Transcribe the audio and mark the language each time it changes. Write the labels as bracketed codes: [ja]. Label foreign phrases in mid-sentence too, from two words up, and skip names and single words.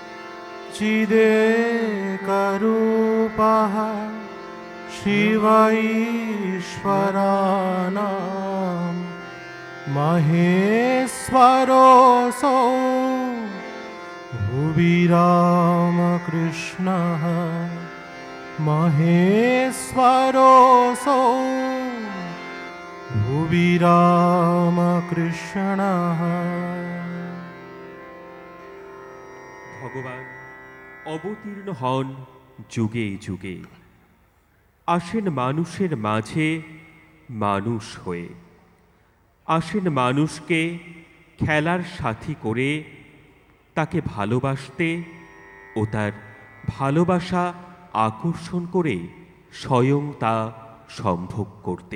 [sa] चिदेकरूपः शिव ईश्वराणां महेश्वरोऽसौ भुवि रामकृष्णः महेश्वरोऽसौ भुवि रामकृष्णः। [bn] ভগবান অবতীর্ণ হন যুগে যুগে, আসেন মানুষের মাঝে মানুষ হয়ে, আসেন মানুষকে খেলার সাথী করে, তাকে ভালোবাসতে ও তার ভালোবাসা আকর্ষণ করে স্বয়ং তা সম্ভোগ করতে।